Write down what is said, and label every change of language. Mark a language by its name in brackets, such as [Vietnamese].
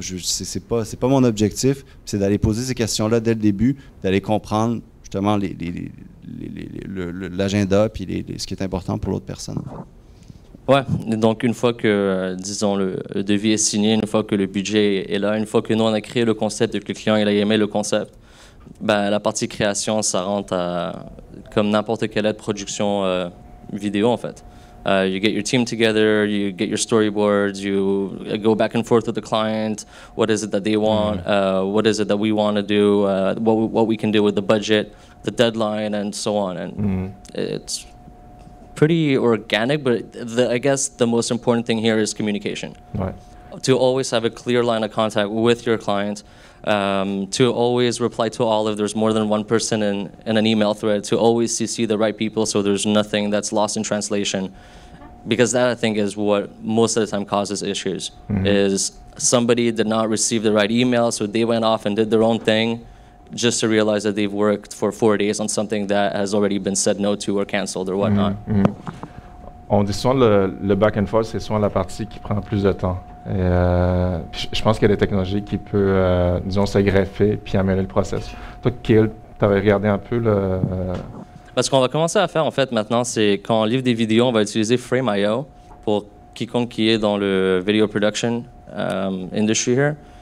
[French] C'est pas mon objectif. C'est d'aller poser ces questions-là dès le début, d'aller comprendre justement l'agenda puis ce qui est important pour l'autre personne. Ouais, donc une fois que, disons, le devis est signé, une fois que le budget est là, une fois que nous, on a créé le concept et que le client il a aimé le concept, Ben, la partie création, ça rentre comme n'importe quelle autre production vidéo, en fait. [English] You get your team together, you get your storyboards, you go back and forth with the client. What is it that they want? What is it that we want to do? What we can do with the budget, the deadline, and so on. And it's pretty organic, but I guess the most important thing here is communication. [French] Ouais. [English] To always have a clear line of contact with your client, to always reply to all if there's more than one person in an email thread, to always CC the right people so there's nothing that's lost in translation. Because that, I think, is what most of the time causes issues, is somebody did not receive the right email, so they went off and did their own thing just to realize that they've worked for 4 days on something that has already been said no to or canceled or whatnot. [French] On dit souvent le back and forth, c'est souvent la partie qui prend plus de temps. Et, je pense qu'il y a des technologies qui peuvent, disons, s'agraffer puis améliorer le process. Toi, Kill, tu avais regardé un peu le... Ce qu'on va commencer à faire, en fait, maintenant, c'est quand on livre des vidéos, on va utiliser Frame.io pour quiconque qui est dans le [English] video production industry here.